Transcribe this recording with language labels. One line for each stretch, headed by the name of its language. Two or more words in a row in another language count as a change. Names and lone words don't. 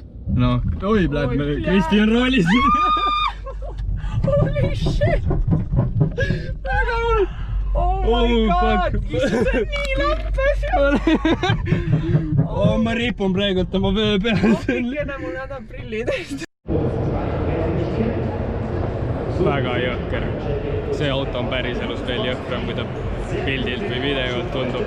Estonian: no, oi, blad, Kristi on roolis.
English: Holy shit!
Estonian: Väga hull!
English: Oh my god!
Estonian: Issand, see on nii läppes ju! Ma ripun praegult oma vöö peal. Oppikene, mul jätab prillid. Väga jõhker. See auto on päriselus veel jõhkram, kui ta pildilt või videolt tundub.